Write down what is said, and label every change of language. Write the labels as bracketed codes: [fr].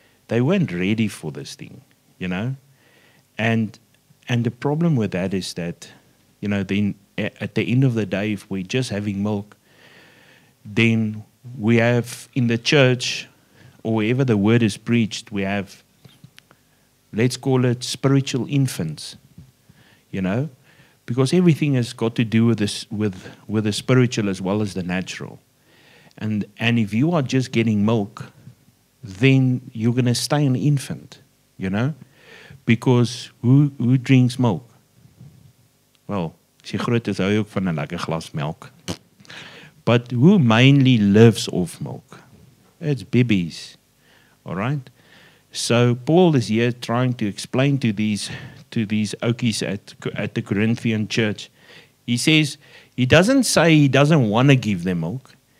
[en] They weren't ready for this thing, you know. And the problem with that is that, you know, then at the end of the day, if we're just having milk, then we have in the church, or wherever the word is preached, we have, let's call it spiritual infants, you know, because everything has got to do with this, with the spiritual as well as the natural. And if you are just getting milk, then you're going to stay an infant, you know, because who drinks milk? [af] Well, as jy groot is, hou jy ook van 'n lekker glas melk. [en] But who mainly lives off milk? It's babies, all right? So Paul is here trying to explain to these okies at the Corinthian church. He says, he doesn't say he doesn't want to give them milk.